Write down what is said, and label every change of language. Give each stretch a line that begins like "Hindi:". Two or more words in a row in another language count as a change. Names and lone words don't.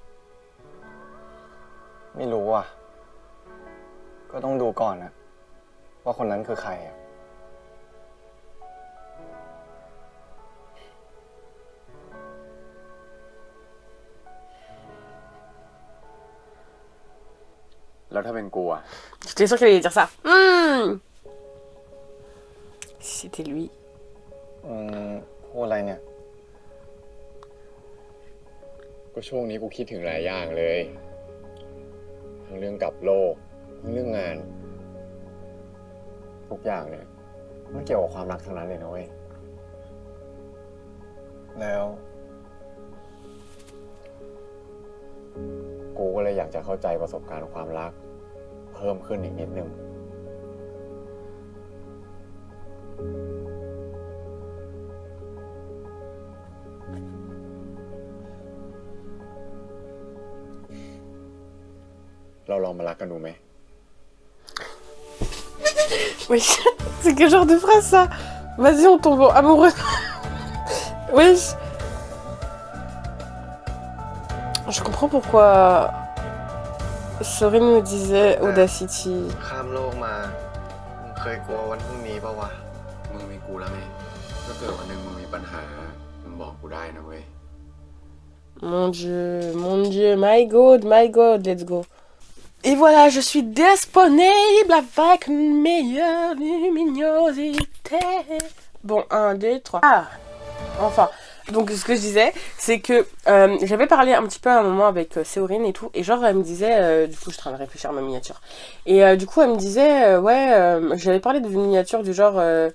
Thai: ไม่รู้อ่ะ ก็ต้องดูก่อนนะว่าคนนั้นคือใครอ่ะ แล้วถ้าเป็นกูอะ
French: J'étais sûre qu'il allait dire ça. C'était lui.
Thai: พูดอะไรเนี่ย ก็ช่วงนี้กูคิดถึงหลายอย่างเลย ทั้งเรื่องกลับโลก ทั้งเรื่องงาน ทุกอย่างเนี่ย มันเกี่ยวกับความรักทั้งนั้นเลยนะเว้ย แล้ว กูก็เลยอยากจะเข้าใจประสบการณ์ความรัก เพิ่มขึ้นอีกนิดนึง เราลองมารักกันดูไหม
French: Wesh, c'est quel genre de phrase ça? Vas-y, on tombe amoureux. Wesh. Je comprends pourquoi Sorin me disait Audacity.
Thai: ข้ามโลกมา มึงเคยกลัววันพรุ่งนี้ปะวะ มึงมีกูแล้วไงถ้าเกิดวันหนึ่งมึงมีปัญหา มึงบอกกูได้นะเว้ย
French: Mon Dieu,
English: my God, let's go.
French: Et voilà, je suis disponible avec une meilleure luminosité. Bon, 1, 2, 3. Ah, enfin. Donc, ce que je disais, c'est que j'avais parlé un petit peu à un moment avec Séorine et tout. Et genre, elle me disait, du coup, je suis en train de réfléchir à ma miniature. Et du coup, elle me disait, j'avais parlé d'une miniature du genre...